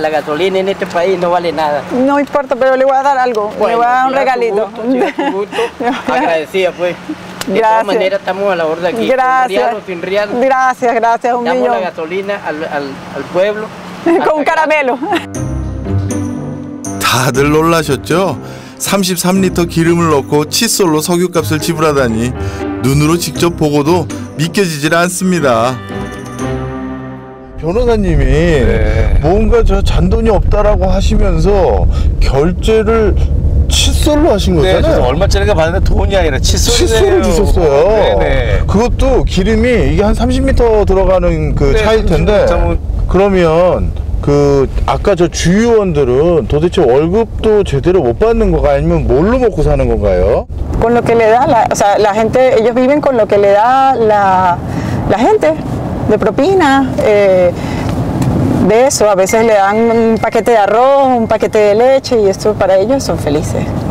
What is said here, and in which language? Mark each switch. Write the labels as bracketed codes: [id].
[es] La gasolina en este país no vale nada. No importa, pero le voy a dar algo. Bueno, le voy a dar un regalito. Agradecida, pues. De todas maneras, estamos a la orden aquí. Gracias. Sin riado. Gracias, un millón. Damos la gasolina al pueblo. Con un caramelo. [ko] 다들 놀라셨죠? 33리터 기름을 넣고 칫솔로 석유값을 지불하다니 눈으로 직접 보고도 믿겨지질 않습니다. 변호사님이 뭔가 저 잔돈이 없다라고 하시면서 결제를 칫솔로 하신 거잖아요. 네, 얼마짜리가 봤는데 돈이 아니라 칫솔을 주셨어요. 네네. 그것도 기름이 이게 한 30m 들어가는 그 차일 텐데 그러면 그 아까 저 주유원들은 도대체 월급도 제대로 못 받는 건가 아니면 뭘로 먹고 사는 건가요? [es] Con lo que le da, o sea, la gente, ellos viven con lo que le da la gente de propina. De eso, a veces le dan un paquete de arroz, un paquete de leche y esto para ellos son felices.